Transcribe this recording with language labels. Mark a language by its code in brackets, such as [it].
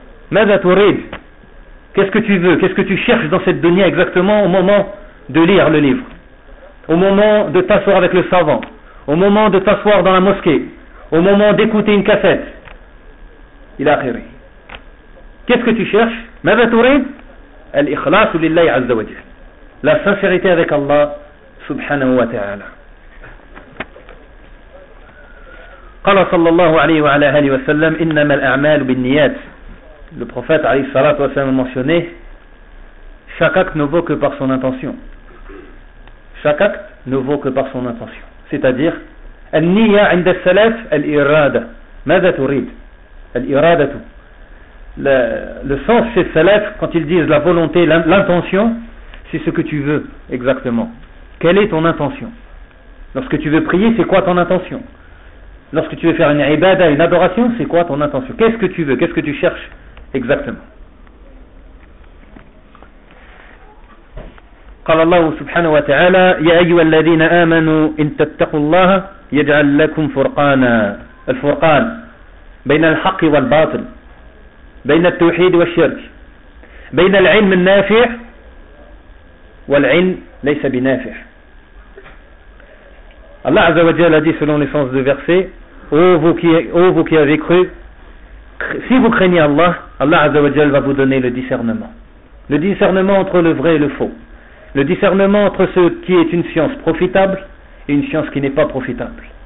[ar] ماذا تريد؟ [fr] Qu'est-ce que tu veux? Qu'est-ce que tu cherches dans cette dunya exactement au moment de lire le livre? Au moment de t'asseoir avec le savant? Au moment de t'asseoir dans la mosquée? Au moment d'écouter une cassette? Il a khiri. Qu'est-ce que tu cherches? [ar] ماذا تريد؟ الإخلاص لله عز وجل. [fr] La sincérité avec Allah subhanahu wa ta'ala. [ar] قال صلى الله عليه وعلى آله وسلم إنما الأعمال بالنيات. [fr] Le prophète alayhi salat wa sallam a mentionné: chaque acte ne vaut que par son intention. Chaque acte ne vaut que par son intention. C'est-à-dire [ar] al-niyya 'inda as-salaf al-irada. Madha turid? Al-irada. [fr] Le sens chez salaf, quand ils disent la volonté, l'intention, c'est ce que tu veux exactement. Quelle est ton intention? Lorsque tu veux prier, c'est quoi ton intention? Lorsque tu veux faire une ibada, une adoration, c'est quoi ton intention? Qu'est-ce que tu veux? Qu'est-ce que tu cherches? Exactement. [ar] قال الله سبحانه وتعالى يا أيها الذين آمنوا إن تتقوا الله يجعل لكم فرقانا. الفرقان بين الحق والباطل، بين التوحيد والشرك، بين العلم النافع والعلم ليس بنافع. [fr] الله عز وجل dit selon le sens du verset: Ô vous qui avez cru, si vous craignez Allah, Allah Azzawajal va vous donner le discernement. Le discernement entre le vrai et le faux. Le discernement entre ce qui est une science profitable et une science qui n'est pas profitable.